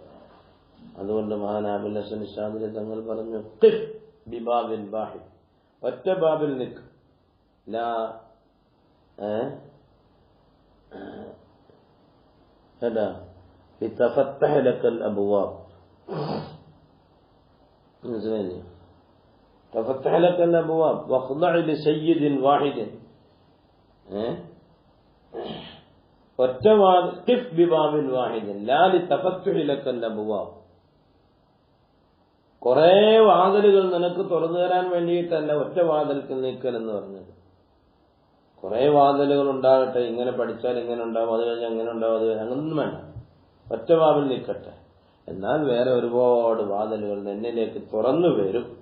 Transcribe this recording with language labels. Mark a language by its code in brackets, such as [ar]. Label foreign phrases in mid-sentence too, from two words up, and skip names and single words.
[ml] അതുകൊണ്ട് മഹാനായ അബുൽ ഹസൻ ശാദിലി തങ്ങൾ പറഞ്ഞു, [ar] قف بباب واحد, [ml] ഒറ്റ ബാബിൽ നിൽക്ക്. [ar] لتفتح لك الأبواب. [ml] മനസ്സിലായില്ലേ? [ar] تفتح لك الأبواب واخضع لسيد واحد. قف بباب واحد لا لتفتح لك الأبواب. [ml] കുറെ വാതിലുകൾ നിനക്ക് തുറന്നു തരാൻ വേണ്ടിയിട്ടല്ല ഒറ്റ വാതിൽക്ക് നിൽക്കൽ എന്ന് പറഞ്ഞത്. കുറെ വാതിലുകൾ ഉണ്ടാകട്ടെ, ഇങ്ങനെ പഠിച്ചാൽ ഇങ്ങനെ ഉണ്ടാവും, അത് കഴിഞ്ഞാൽ അങ്ങനെ ഉണ്ടാവും, അത് അങ്ങനൊന്നും വേണ്ട, ഒറ്റ വാതിൽ നിൽക്കട്ടെ. എന്നാൽ വേറെ ഒരുപാട് വാതിലുകൾ എന്നിലേക്ക് തുറന്നു വരും.